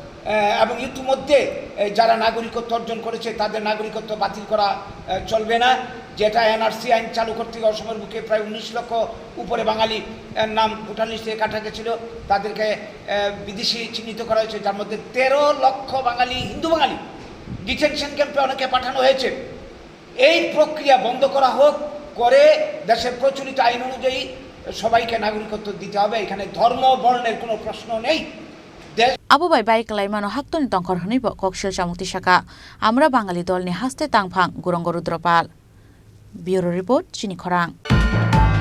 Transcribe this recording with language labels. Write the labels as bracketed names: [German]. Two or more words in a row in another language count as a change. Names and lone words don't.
[Bangla] এবং ইতিমধ্যে যারা নাগরিকত্ব অর্জন করেছে তাদের নাগরিকত্ব বাতিল করা চলবে না, যেটা এনআরসি আইন চালু করতে অসমের বুকে প্রায় 19 লক্ষ উপরে বাঙালি নাম [English] voter list [Bangla] কাটা গেছিল, তাদেরকে বিদেশি চিহ্নিত করা হয়েছে, যার মধ্যে 13 লক্ষ বাঙালি হিন্দু বাঙালি [English] detention camp [Bangla] অনেকে পাঠানো হয়েছে। এই প্রক্রিয়া বন্ধ করা হোক, করে দেশের প্রচলিত আইন অনুযায়ী সবাইকে নাগরিকত্ব দিতে হবে। এখানে ধর্ম বর্ণের কোনো প্রশ্ন নেই। [Kok Borok] Abu bai bai kalaimano haktoni tongkhor honi bo kokshil chamukti saka amra bangali dolni haste tangphang gurong gorudropal. [English] Bureau report Chini Khorang.